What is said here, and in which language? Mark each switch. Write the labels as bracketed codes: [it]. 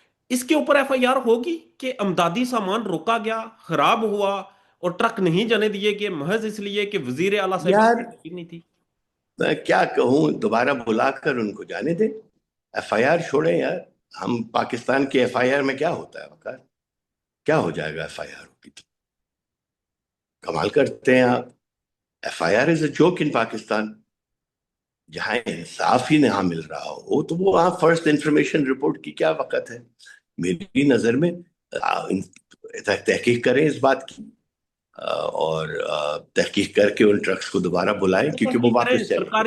[ur] اس کے اوپر FIR ہوگی کہ امدادی سامان روکا گیا, خراب ہوا اور ٹرک نہیں جانے دیے کہ محض اس لیے کہ وزیر اعلیٰ صاحبہ یار نہیں تھی. میں کیا کہوں, دوبارہ بلا کر ان کو جانے دیں. FIR چھوڑیں یار. ہم پاکستان کے FIR میں کیا ہوتا ہے وقار, کیا ہو جائے گا FIR ہوگی تو؟ کمال کرتے ہیں آپ. [en] FIR is a joke in Pakistan. [ur] جہاں انصاف ہی نہ مل رہا ہو تو وہ وہاں فرسٹ انفارمیشن رپورٹ کی کیا وقت ہے. میری نظر میں تحقیق کریں اس بات کی, اور تحقیق کر کے ان ٹرکس کو دوبارہ بلائیں کیونکہ وہ واپس چلیں گے.